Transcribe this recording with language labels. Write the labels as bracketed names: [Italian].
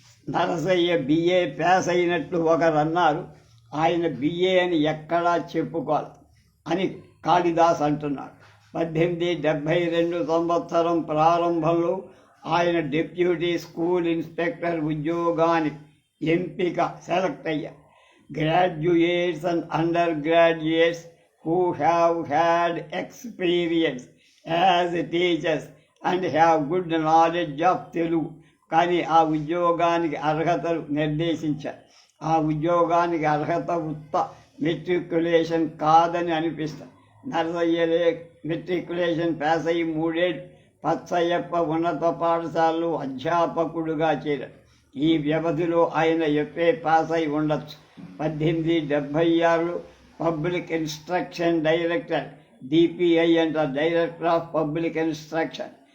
[Telugu] Narasayya BA pass అయినట్లు ఒకరు అన్నారు. ఆయన BA అని ఎక్కడా చెప్పుకోవాలి అని కాళిదాస్ అంటున్నాడు. 1872 సంవత్సరం ప్రారంభంలో ఆయన డిప్యూటీ స్కూల్ ఇన్స్పెక్టర్ ఉద్యోగానికి ఎంపిక సెలెక్ట్ అయ్యారు. [English] graduates and undergraduates who have had experience as teachers and have good knowledge of Telugu [Telugu] కానీ ఆ ఉద్యోగానికి అర్హతలు నిర్దేశించారు. ఆ ఉద్యోగానికి అర్హత ఉత్త మెట్రికులేషన్ కాదని అనిపిస్తారు. నరసయ్యలే మెట్రికులేషన్ పాస్ అయ్యి 3 ఏళ్ళు పచ్చయ్యప్ప ఉన్నత పాఠశాలలో అధ్యాపకుడుగా చేరారు. ఈ వ్యవధిలో ఆయన FA పాస్ అయి ఉండొచ్చు. 1876లో పబ్లిక్ ఇన్స్ట్రక్షన్ డైరెక్టర్ DPI అంటారు, డైరెక్టర్ ఆఫ్ పబ్లిక్ ఇన్స్ట్రక్షన్.